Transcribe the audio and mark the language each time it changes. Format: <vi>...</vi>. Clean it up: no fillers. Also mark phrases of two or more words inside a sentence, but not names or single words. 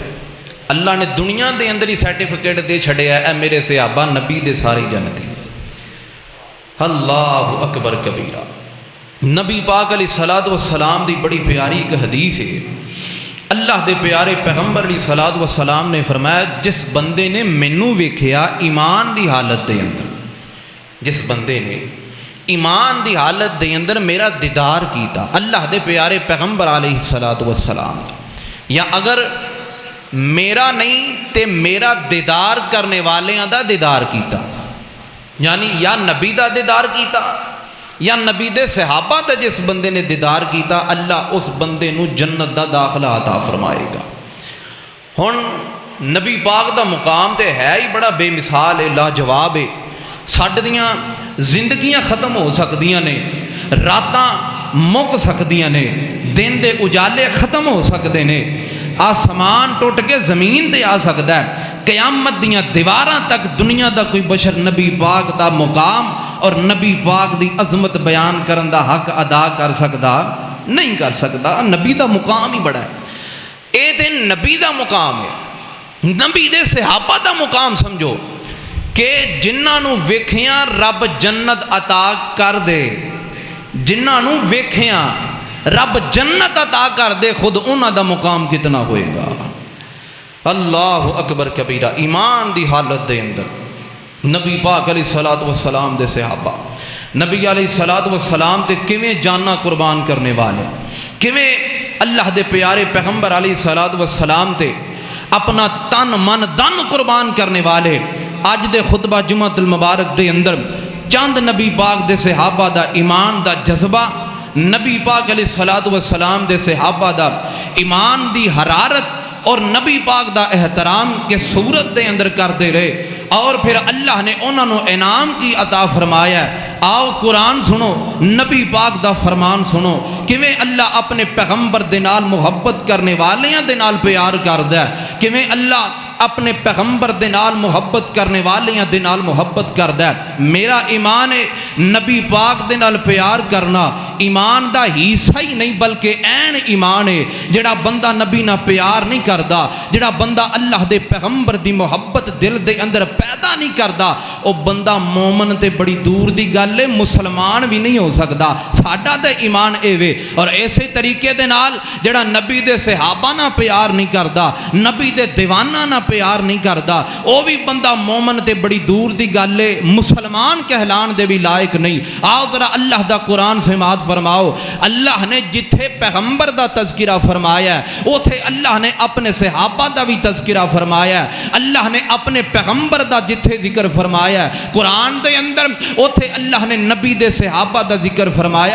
<pa>اللہ نے دنیا دے اندر ہی سرٹیفکیٹ دے چھڑے ہے، اے میرے صحابہ نبی دے ساری جنتی۔</pa> <ar>اللہ اکبر کبیرہ۔</ar> <pa>نبی پاک</pa> <ar>علیہ الصلوۃ والسلام</ar> <pa>دی بڑی پیاری ایک حدیث ہے۔ اللہ دے پیارے پیغمبر</pa> <ar>علیہ الصلوۃ والسلام</ar> <pa>نے فرمایا جس بندے نے مینوں ویکھیا ایمان دی حالت دے اندر، جس بندے نے ایمان دی حالت دے اندر میرا دیدار کیتا، اللہ دے پیارے پیغمبر</pa> <ar>علیہ الصلوۃ والسلام،</ar> <pa>یا اگر میرا نہیں تے میرا دیدار کرنے والیاں دا دیدار کیتا، یعنی یا نبی دا دیدار کیتا یا نبی دے صحابہ دا جس بندے نے دیدار کیتا، اللہ اس بندے نو جنت دا داخلہ عطا فرمائے گا۔ ہن نبی پاک دا مقام تے ہے ہی بڑا بے مثال ہے، لاجواب ہے۔ ساڈیاں زندگیاں ختم ہو سکدیاں نے، راتاں مک سکدیاں نے، دن دے اجالے ختم ہو سکدے نے، آسمان ٹوٹ کے زمین تے آ سکدا ہے، قیامت دیاں دیواراں تک دنیا دا کوئی بشر نبی پاک دا مقام اور نبی پاک دی عظمت بیان کرن دا حق ادا کر سکدا نہیں کر سکدا۔ نبی دا مقام ہی بڑا ہے، اے تے نبی دا مقام ہے، نبی دے صحابہ دا مقام سمجھو کہ جنہاں نو ویکھیاں رب جنت عطا کر دے، جنہاں نو ویکھیاں رب جنت عطا کر دے، خود انہاں دا مقام کتنا ہوئے گا۔</pa> <ar>اللہ اکبر کبیرہ۔</ar> <pa>ایمان دی حالت دے اندر نبی پاک</pa> <ar>علیہ الصلوۃ والسلام</ar> <pa>دے صحابہ نبی</pa> <ar>علیہ الصلوۃ والسلام</ar> <pa>تے کیویں جاناں قربان کرنے والے، کیویں اللہ دے پیارے پیغمبر</pa> <ar>علیہ الصلوۃ والسلام</ar> <pa>تے اپنا تن من دن قربان کرنے والے۔ اج دے خطبہ جمعۃ المبارک دے اندر چند نبی پاک دے صحابہ دا ایمان دا جذبہ، نبی پاک</pa> <ar>علیہ الصلوۃ والسلام</ar> <pa>دے صحابہ دا ایمان دی حرارت اور نبی پاک دا احترام کے صورت دے اندر کرتے رہے، اور پھر اللہ نے انہوں نے انعام کی عطا فرمایا۔ آؤ قرآن سنو، نبی پاک دا فرمان سنو، کیویں اللہ اپنے پیغمبر دے نال محبت کرنے والیاں دے نال پیار کردا ہے، کیویں اللہ اپنے پیغمبر دے نال محبت کرنے والیاں دے نال محبت کردا ہے۔ میرا ایمان ہے نبی پاک دے نال پیار کرنا ایمان دا حصہ ہی نہیں بلکہ عین ایمان ہے۔ جڑا بندہ نبی نہ پیار نہیں کردا، جڑا بندہ اللہ دے پیغمبر دی محبت دل دے اندر پیدا نہیں کردا، او بندہ مومن تے بڑی دور دی گل ہے، مسلمان بھی نہیں ہو سکدا۔ ساڈا تے ایمان اے وے، اور اسی طریقے دے نال جڑا نبی دے صحابہ نہ پیار نہیں کردا، نبی دے دیوانہ نہ پیار نہیں کردا، او بھی بندہ مومن تے بڑی دور دی گل ہے، مسلمان کہلان دے بھی لائق نہیں۔ آؤ ذرا اللہ دا قرآن سماعت فرماؤ۔ اللہ نے جتھے پیغمبر دا تذکرہ فرمایا ہے اوتھے اللہ نے اپنے صحابہ دا بھی تذکرہ فرمایا ہے، اللہ نے اپنے پیغمبر دا جتھے ذکر فرمایا ہے قرآن دے اندر اوتھے اللہ نے نبی دے صحابہ دا ذکر فرمایا۔</pa>